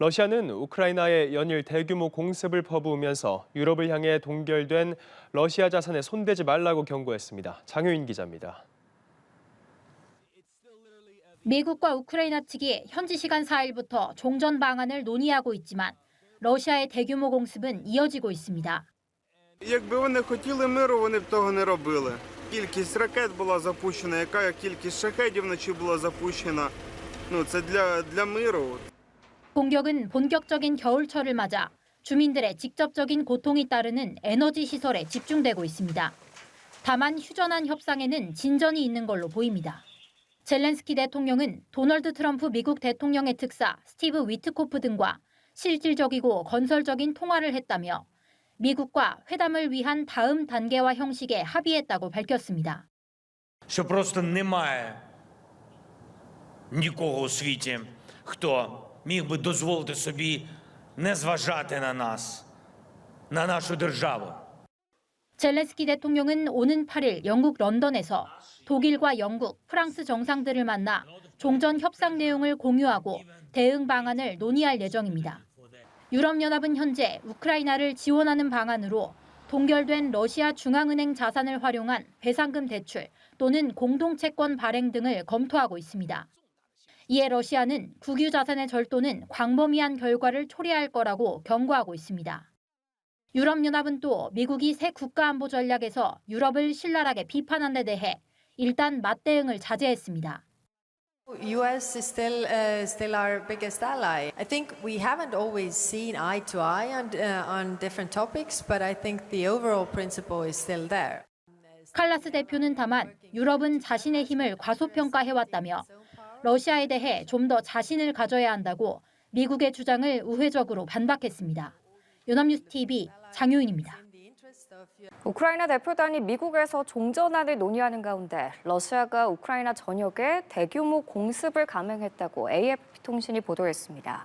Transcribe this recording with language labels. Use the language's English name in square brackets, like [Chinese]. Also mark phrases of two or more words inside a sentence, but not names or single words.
[Korean] 러시아는 우크라이나에 연일 대규모 공습을 퍼부으면서 유럽을 향해 동결된 러시아 자산에 손대지 말라고 경고했습니다. 장효인 기자입니다. 미국과 우크라이나 측이 현지 시간 4일부터 종전 방안을 논의하고 있지만 러시아의 대규모 공습은 이어지고 있습니다. [Ukrainian] Якби вони хотіли миру, вони б того не робили. Кількість ракет була запущена, яка кількість шахедів вночі була запущена. Це для миру. [Korean] 공격은 본격적인 겨울철을 맞아 주민들의 직접적인 고통이 따르는 에너지 시설에 집중되고 있습니다. 다만 휴전한 협상에는 진전이 있는 걸로 보입니다. 젤렌스키 대통령은 도널드 트럼프 미국 대통령의 특사 스티브 위트코프 등과 실질적이고 건설적인 통화를 했다며 미국과 회담을 위한 다음 단계와 형식에 합의했다고 밝혔습니다. [Ukrainian] Що просто немає нікого у світі, хто міг би дозволити собі не зважати на нас, на нашу державу. [Korean] 젤렌스키 대통령은 오는 8일 영국 런던에서 독일과 영국, 프랑스 정상들을 만나 종전 협상 내용을 공유하고 대응 방안을 논의할 예정입니다. 유럽연합은 현재 우크라이나를 지원하는 방안으로 동결된 러시아 중앙은행 자산을 활용한 배상금 대출 또는 공동채권 발행 등을 검토하고 있습니다. 이에 러시아는 국유 자산의 절도는 광범위한 결과를 초래할 거라고 경고하고 있습니다. 유럽연합은 또 미국이 새 국가안보 전략에서 유럽을 신랄하게 비판한 데 대해 일단 맞대응을 자제했습니다. [English] U.S. is still our biggest ally. I think we haven't always seen eye to eye on different topics, but I think the overall principle is still there. [Korean] 칼라스 대표는 다만 유럽은 자신의 힘을 과소평가해왔다며 러시아에 대해 좀 더 자신을 가져야 한다고 미국의 주장을 우회적으로 반박했습니다. 연합뉴스 TV 장효인입니다. 우크라이나 대표단이 미국에서 종전안을 논의하는 가운데 러시아가 우크라이나 전역에 대규모 공습을 감행했다고 AFP 통신이 보도했습니다.